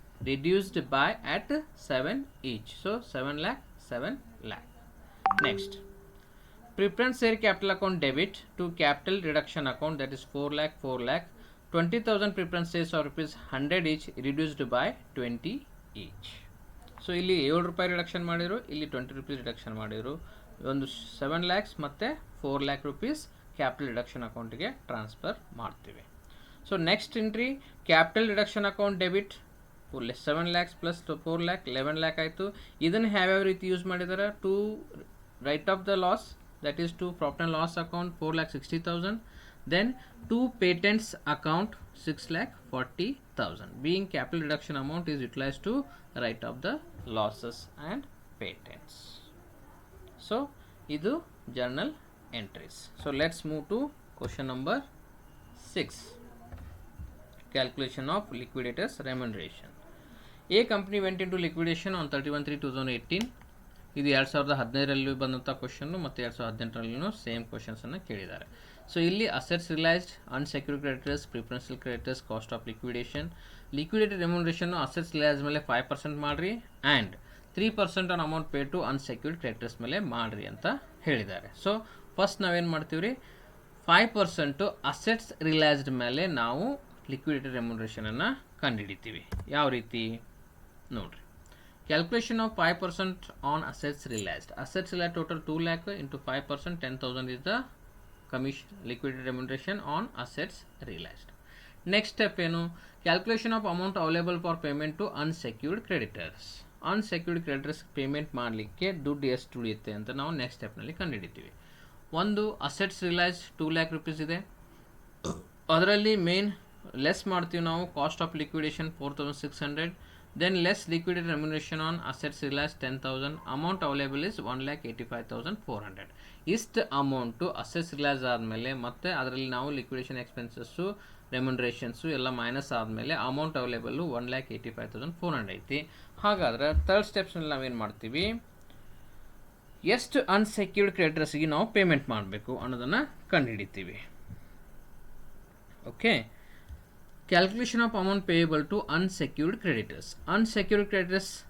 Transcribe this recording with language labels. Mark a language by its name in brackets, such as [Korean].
[English] Reduced by at 7 each. So 7 lakh, 7 lakh. Next. Preference share capital account debit to capital reduction account, that is 4 lakh, 4 lakh. 20,000 preference shares of rupees 100 each reduced by 20 each. [Kannada] So ಇಲ್ಲಿ 7 ರೂಪಾಯಿ reduction ಮಾಡಿದ್ರು, ಇಲ್ಲಿ 20 rupees reduction ಮಾಡಿದ್ರು. ಒಂದು 7 ಲ್ಯಾಕ್ಸ್ ಮತ್ತು 4 lac rupees capital reduction ಅಕೌಂಟಿಗೆ transfer ಮಾಡ್ತೀವಿ. So next entry capital reduction account debit 7 lakhs plus 4 lac 11 lac ಆಯಿತು. ಇದನ್ನು ಯಾವ್ಯಾವ ರೀತಿ ಯೂಸ್ ಮಾಡಿದ್ದಾರೆ, [English] to write off the loss, that is to profit and loss account [Kannada] 4,60,000. [English] Then to patents account 6,40,000. Being capital reduction amount is utilized to write off the losses and patents. So idu journal entries. So let's move to question number 6. Calculation of liquidators remuneration. A company went into liquidation on 31/3/2018. [Kannada] ಇದು 2015ರಲ್ಲಿ ಬಂದಂಥ question ಮತ್ತು 2018ರಲ್ಲೂ same ಕ್ವಶನ್ಸನ್ನು ಕೇಳಿದ್ದಾರೆ. So ಇಲ್ಲಿ assets ರಿಲೈಸ್ಡ್, unsecured creditors, preferential creditors, cost of liquidation. ಲಿಕ್ವಿಡೇಟೆಡ್ ರೆಮ್ಯುನರೇಷನ್ನು assets realise ಮೇಲೆ 5% ಮಾಡಿರಿ and 3% [English] on amount pay to unsecured creditors [Kannada] ಮೇಲೆ ಮಾಡಿರಿ ಅಂತ ಹೇಳಿದ್ದಾರೆ. ಸೊ ಫಸ್ಟ್ ನಾವೇನು ಮಾಡ್ತೀವಿ ರೀ, 5% ಅಸೆಟ್ಸ್ ರಿಲೈಸ್ಡ್ ಮೇಲೆ ನಾವು ಲಿಕ್ವಿಡೇಟೆಡ್ ರೆಮ್ಯುನರೇಷನನ್ನು ಕಂಡುಹಿಡಿತೀವಿ. ಯಾವ ರೀತಿ ನೋಡಿರಿ, [English] calculation of 5% on assets realized. Assets realized total 2 lakh into 5%, 10,000 is the commission liquidated remuneration on assets realized. Next step ಏನು, calculation of amount available for payment to unsecured creditors. [Kannada] Unsecured creditors payment ಮಾಡಲಿಕ್ಕೆ ದುಡ್ಡು ಎಷ್ಟು ಉಳಿಯುತ್ತೆ ಅಂತ ನಾವು next ಸ್ಟೆಪ್ನಲ್ಲಿ ಕಂಡುಹಿಡಿತೀವಿ. ಒಂದು assets realise 2 lac rupees ಇದೆ, ಅದರಲ್ಲಿ ಮೇನ್ ಲೆಸ್ ಮಾಡ್ತೀವಿ ನಾವು cost of liquidation 4,600. [English] Then less liquidated remuneration on assets realized 10,000. Amount available is 1,85,400. [Kannada] ಇಷ್ಟು ಅಮೌಂಟು ಅಸೆಟ್ಸ್ ರಿಲೈಸ್ ಆದಮೇಲೆ ಮತ್ತು ಅದರಲ್ಲಿ ನಾವು ಲಿಕ್ವಿಡೇಷನ್ ಎಕ್ಸ್ಪೆನ್ಸಸ್ಸು ರೆಮ್ಯುನರೇಷನ್ಸು ಎಲ್ಲ ಮೈನಸ್ ಆದಮೇಲೆ ಅಮೌಂಟ್ ಅವೈಲೇಬಲ್ಲು 1,85,400 ಐತಿ. ಹಾಗಾದ್ರೆ ಥರ್ಡ್ ಸ್ಟೆಪ್ಸ್ನಲ್ಲಿ ನಾವೇನು ಮಾಡ್ತೀವಿ, ಎಷ್ಟು ಅನ್ಸೆಕ್ಯೂರ್ಡ್ ಕ್ರೆಡಿಟರ್ಸ್ಗೆ ನಾವು ಪೇಮೆಂಟ್ ಮಾಡಬೇಕು ಅನ್ನೋದನ್ನು ಕಂಡುಹಿಡಿತೀವಿ. [English] Okay, calculation of amount payable to unsecured creditors. Unsecured creditors